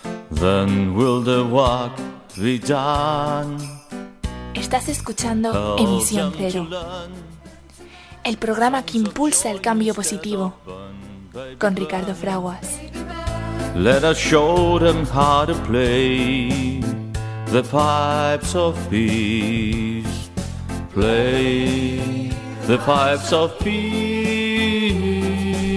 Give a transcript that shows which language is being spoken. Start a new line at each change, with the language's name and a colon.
English: Then will the work be done.
Spanish: Estás escuchando Emisión Cero, el programa que impulsa el cambio positivo, con Ricardo Fraguas.
English: Let us show them how to play the pipes of peace. Play the pipes of peace.